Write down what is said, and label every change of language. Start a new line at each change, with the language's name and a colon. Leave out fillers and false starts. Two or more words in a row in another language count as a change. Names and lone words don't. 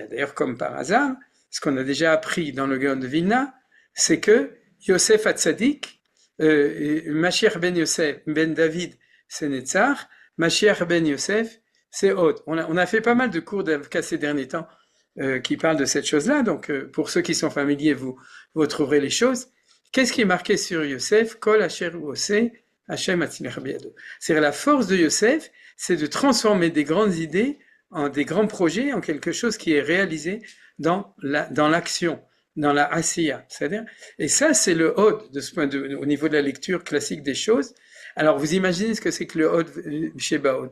French: D'ailleurs, comme par hasard, ce qu'on a déjà appris dans le Gaon de Vilna, c'est que Yosef Hatzadik, Mashiach ben Yosef, ben David, c'est Netzach, Mashiach ben Yosef, c'est Hod. On a fait pas mal de cours d'Avka ces derniers temps qui parlent de cette chose-là, donc pour ceux qui sont familiers, vous trouverez les choses. Qu'est-ce qui est marqué sur Yosef?
Hebrew: כל אשר עושה, השם מצליח בידו.
French: C'est-à-dire la force de Yosef, c'est de transformer des grandes idées en des grands projets, en quelque chose qui est réalisé dans l'action, dans la asiya. C'est-à-dire, et ça, c'est le Hod, de ce point de vue, au niveau de la lecture classique des choses. Alors, vous imaginez ce que c'est que le Hod chez Baod.